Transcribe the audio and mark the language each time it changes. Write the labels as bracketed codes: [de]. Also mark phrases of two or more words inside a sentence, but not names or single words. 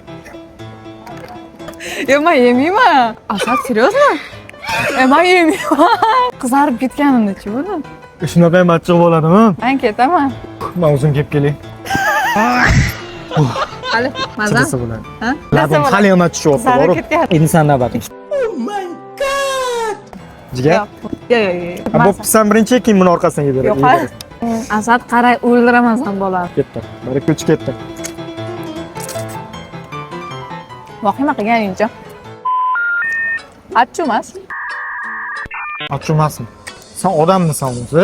[uz] Yo, men yemayman. Asad, серьезно? Men yemayman. Qizarib ketganimda-chi buni. Shunaqa ham achchiq bo'ladimi? Men ketaman. Men o'zim kelib kelay. Hali, mazam. Chidasa bo'ladi. Ha? Labim hali ham achchiq Qizarib bo'ladi. ketyapti. Inson navbating. [en] Oh my god. [uz] Jigar. Yo'q. Bo'pti, sen birinchi, keyin buni orqasidan yeb Yo'q. Asad, qaray, o'ldiraman sen bolani. Ketdi. Bari ko'ch ketdi. Vahima qilganingcha. Achchiq emas. Achchiq emasmi? Sen odammisan o'zi?